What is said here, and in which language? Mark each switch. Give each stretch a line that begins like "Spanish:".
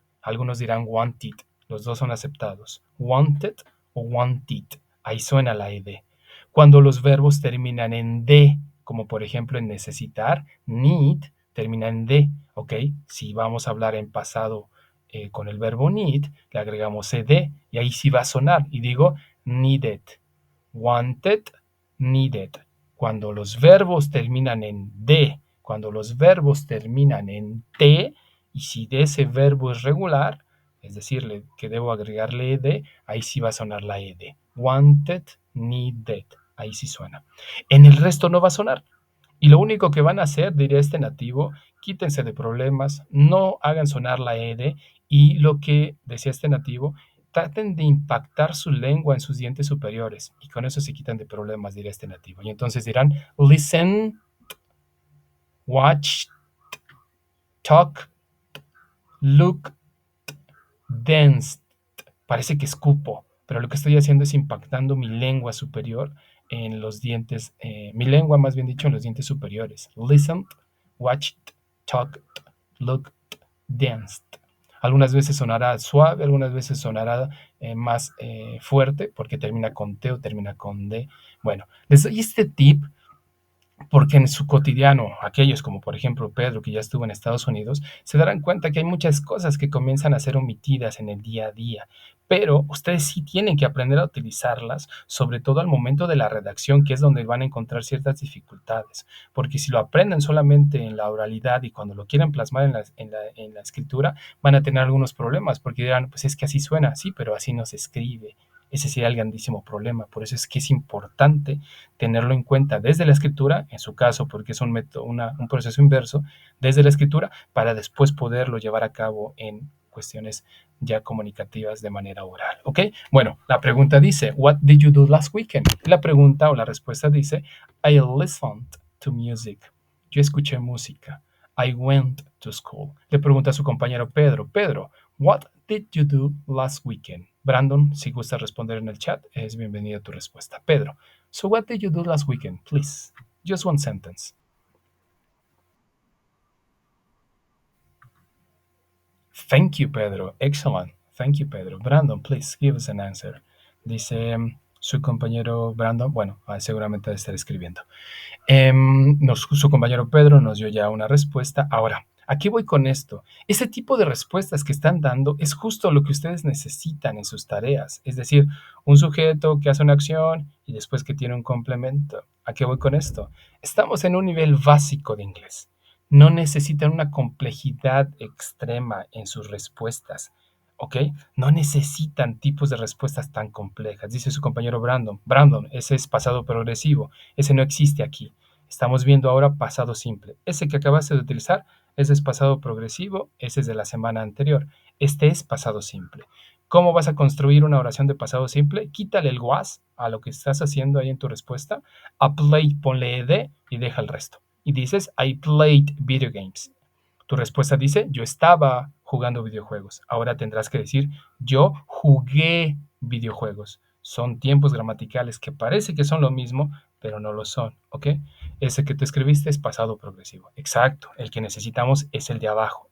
Spanish: Algunos dirán wanted, los dos son aceptados. Wanted o wanted, ahí suena la ed. Cuando los verbos terminan en d, como por ejemplo en necesitar, need, termina en d, ¿ok? Si vamos a hablar en pasado con el verbo need, le agregamos ed y ahí sí va a sonar. Y digo needed, wanted, needed. Cuando los verbos terminan en d, cuando los verbos terminan en t, y si de ese verbo es regular, es decir, que debo agregarle ed, ahí sí va a sonar la ed. Wanted, needed, ahí sí suena. En el resto no va a sonar. Y lo único que van a hacer, diría este nativo, quítense de problemas, no hagan sonar la ed, y lo que decía este nativo, traten de impactar su lengua en sus dientes superiores, y con eso se quitan de problemas, diría este nativo. Y entonces dirán, listen, watch, talk, look, dance. Parece que escupo, pero lo que estoy haciendo es impactando mi lengua superior en los dientes, mi lengua más bien dicho en los dientes superiores.
English: Listen, watch, talk, look, danced.
Spanish: Algunas veces sonará suave, algunas veces sonará más fuerte porque termina con T o termina con D. Bueno, les doy este tip porque en su cotidiano, aquellos como por ejemplo Pedro, que ya estuvo en Estados Unidos, se darán cuenta que hay muchas cosas que comienzan a ser omitidas en el día a día, pero ustedes sí tienen que aprender a utilizarlas, sobre todo al momento de la redacción, que es donde van a encontrar ciertas dificultades, porque si lo aprenden solamente en la oralidad y cuando lo quieren plasmar en la escritura, van a tener algunos problemas, porque dirán, pues es que así suena, sí, pero así no se escribe. Ese sería el grandísimo problema. Por eso es que es importante tenerlo en cuenta desde la escritura, en su caso, porque es un método, un proceso inverso, desde la escritura, para después poderlo llevar a cabo en cuestiones ya comunicativas de manera oral. ¿Ok? Bueno, la pregunta dice,
English: What did you do last weekend?
Spanish: La pregunta o la respuesta dice,
English: I listened to music.
Spanish: Yo escuché música.
English: I went to school.
Spanish: Le pregunta a su compañero Pedro, Pedro,
English: what did you do last weekend?
Spanish: Brandon, si gusta responder en el chat, es bienvenida tu respuesta.
English: Pedro, so what did you do last weekend, please? Just one sentence. Thank you, Pedro. Excellent. Thank you, Pedro. Brandon, please give us an answer.
Spanish: Dice su compañero Brandon, bueno, seguramente debe estar escribiendo. Su compañero Pedro nos dio ya una respuesta. Ahora, aquí voy con esto. Ese tipo de respuestas que están dando es justo lo que ustedes necesitan en sus tareas. Es decir, un sujeto que hace una acción y después que tiene un complemento. ¿A qué voy con esto? Estamos en un nivel básico de inglés. No necesitan una complejidad extrema en sus respuestas. ¿Ok? No necesitan tipos de respuestas tan complejas. Dice su compañero Brandon. Brandon, ese es pasado progresivo. Ese no existe aquí. Estamos viendo ahora pasado simple. Ese que acabaste de utilizar, ese es pasado progresivo, ese es de la semana anterior. Este es pasado simple. ¿Cómo vas a construir una oración de pasado simple? Quítale el was a lo que estás haciendo ahí en tu respuesta. A play, ponle ed y deja el resto. Y dices,
English: I played video games.
Spanish: Tu respuesta dice, yo estaba jugando videojuegos. Ahora tendrás que decir, yo jugué videojuegos. Son tiempos gramaticales que parece que son lo mismo, pero no lo son, ¿ok? Ese que tú escribiste es pasado progresivo. Exacto, el que necesitamos es el de abajo.